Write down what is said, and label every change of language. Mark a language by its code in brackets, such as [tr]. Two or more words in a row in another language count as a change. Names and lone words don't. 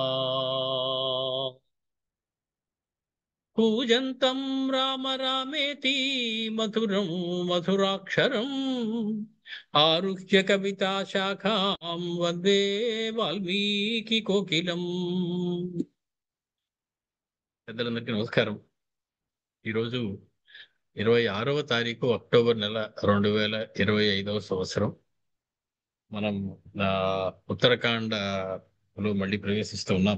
[sa] पूजन्तं राम रामेति मधुरं मधुराक्षरम् आरुह्य कविता शाखां वन्दे वाल्मीकि कोकिलम्. [te] పెద్దలందరికీ నమస్కారం. ఈరోజు 26వ తారీఖు అక్టోబర్ నెల 2025వ సంవత్సరం. మనం ఉత్తరాఖండ్లో మళ్ళీ ప్రవేశిస్తూ ఉన్నాం.